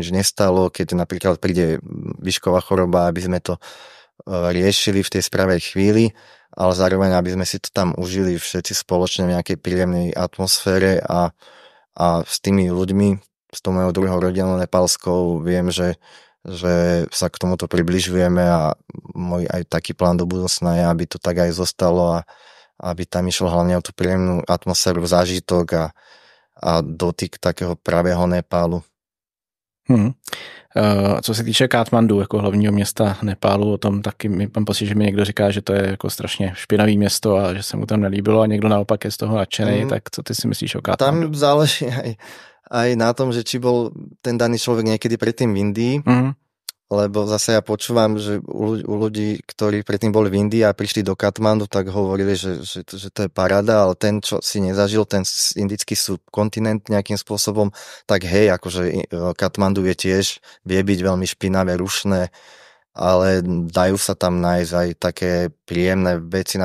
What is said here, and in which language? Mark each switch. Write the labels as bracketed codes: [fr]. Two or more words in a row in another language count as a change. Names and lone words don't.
[sk] nič nestalo, keď napríklad príde výšková choroba, aby sme to riešili v tej správej chvíli, ale zároveň, aby sme si to tam užili všetci spoločne v nejakej príjemnej atmosfére a s tými ľuďmi, s tou mojou druhou rodinou nepálskou, viem, že sa k tomuto približujeme a môj aj taký plán do budúcna je, aby to tak aj zostalo a aby tam išlo hlavne o tú príjemnú atmosféru, zážitok a dotyk takého pravého Nepálu. [cs] Co se týče Katmandu jako hlavního města Nepálu, o tom taky mám pocit, že mi někdo říká, že to je jako strašně špinavý město a že se mu tam nelíbilo a někdo naopak je z toho nadšený, tak co ty si myslíš o Katmandu? [sk] Tam záleží aj na tom, že či bol ten daný človek niekedy predtým v Indii, lebo zase ja počúvam, že u ľudí, ktorí predtým boli v Indii a prišli do Katmandu, tak hovorili, že to je paráda, ale ten, čo si nezažil, ten indický subkontinent nejakým spôsobom, tak hej, akože Katmandu je tiež, vie byť veľmi špinavé, rušné, ale dajú sa tam nájsť aj také príjemné veci.